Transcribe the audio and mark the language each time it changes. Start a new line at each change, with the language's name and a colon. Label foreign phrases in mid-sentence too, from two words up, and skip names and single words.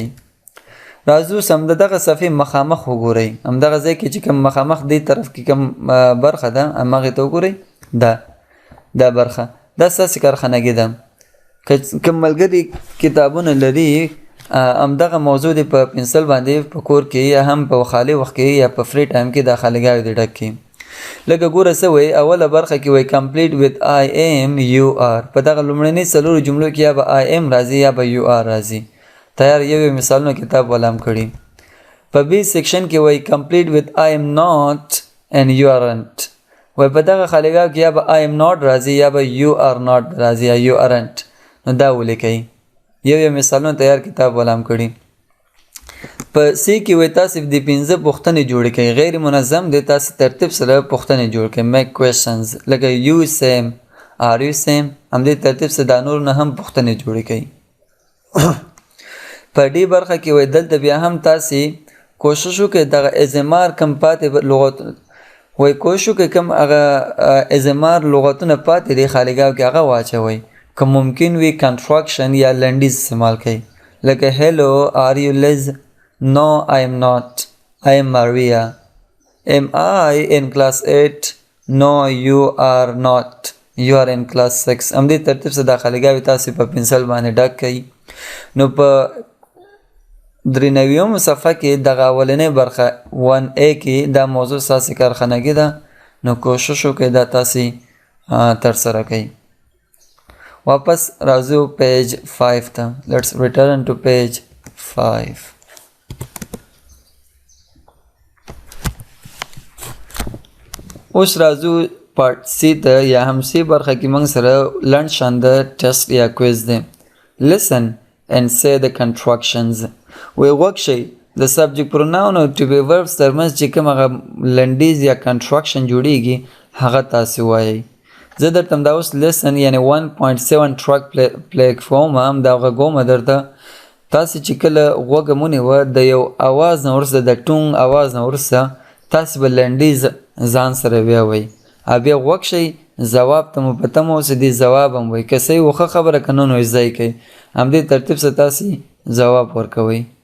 Pashto: راځو سم دغه صفحې مخامخ وګورئ همدغه ځای کې چې کوم مخامخ دې طرف کې کوم برخه ده هماغې ته وګورئ دا برخه دا ستاسې کارخانګي ده کوم ملګري کتابونه لري همدغه موضوع دی په پنسل باندې په کور کې یا هم په خالی وخت کې یا په
English: free time
Pashto: کې دا خالیګاوې دې ډک کړي لکه ګوره څه وایي اوله برخه کې وایي
English: complete with I am you are
Pashto: په دغه لومړنۍ څلورو جملو کې یا به
English: I am
Pashto: راځي یا به
English: you are
Pashto: راځي تیار یو مثالونو کتاب ولام کړي په
English: B section
Pashto: کې وایي complete
English: with I am not and you aren't
Pashto: وایي په دغه خالیګاو کې یا به
English: I am not
Pashto: راځي یا به
English: you are not
Pashto: راځي یا
English: you aren't
Pashto: نو دا ولیکئ یو مثالونه تیار کتاب ولام کړي په سی کې وایي تاسې د 15 پوښتنې جوړې کړئ غیر منظم دی تاسې ترتیب سره پوښتنې جوړ کړئ
English: make questions
Pashto: لکه
English: you same are you same
Pashto: همدې ترتیب سره دا نور نه هم پوښتنې جوړې کړئ په دې برخه کې وایي دلته بیا هم تاسې کوشش وکړئ دغه ازمار کم پاتې لغتونه وایي کوشش وکړئ کم هغه ازمار لغتونه پاتې دی خالیګاو کې هغه واچوئ که ممکن وي کنټراکشن یا لنډیز استعمال کړئ لکه
English: hello are you Liz no I am not I am Maria am I in class 8 no you are not you are in class 6
Pashto: همدې ترتیب سره دا خالیګاوې تاسې په پنسل باندې ډک کړئ نو په 93 صفحه کې دغه اولنۍ برخه 1A کې دا موضوع ستاسې کارخانګي ده نو کوشش وکړئ دا تاسې ترسره کړئ واپس راځو پیج 5 ته
English: let's return to page 5
Pashto: اوس راځو
English: part C
Pashto: ته یا هم سی برخه کې موږ سره لنډ شان د ټیسټ یا کویز دی
English: listen and say the contractions
Pashto: وی غوږ شئ د
English: subject pronoun
Pashto: او
English: to be verbs
Pashto: ترمنځ چې کوم هغه لنډیز یا کنټراکشن جوړیږي هغه تاسې وایئ زه درته همدا اوس لیسن یعنې 1.7
English: track platform
Pashto: هم دا غږوم درته تاسې چې کله غوږه ونیوه د یو اواز نه وروسته د ټونګ اواز نه وروسته تاسې به لنډیز ځان سره بیا وایي بیا غوږ شئ ځواب ته مو په تمه اوسئ دې ځواب هم وایي که صحیح و ښه خبره که نه نو یې ځای کوئ همدې ترتیب سره تاسې ځواب ورکوئ